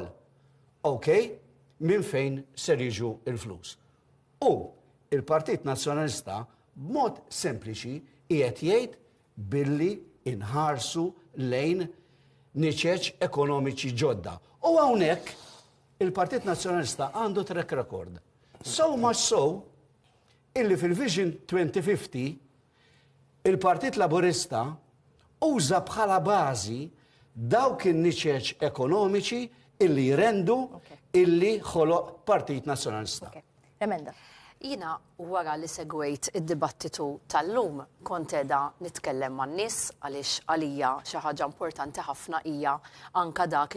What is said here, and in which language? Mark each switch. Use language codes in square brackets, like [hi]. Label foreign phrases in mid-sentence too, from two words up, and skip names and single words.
[mt] Okej, minn fejn ser jiġu l-flus. U il-Partit Nazzjonalista b'mod sempliċi qiegħed jgħid billi inħarsu lejn niċeċ ekonomiċi ġodda. U hawnhekk il-Partit Nazzjonalista għandu [en] track record. So much so [mt] illi fil-Vision 2050 il-Partit Laburista uża bħala bażi dawk in-niċeċ ekonomiċi illi jrendu illi ħoloq Partit Nazzjonalista. Emenda. Jina wara li segwejt id-dibattitu tal-lum kont edha nitkellem man nies għaliex għalija xi ħaġa importanti ħafna hija anka dak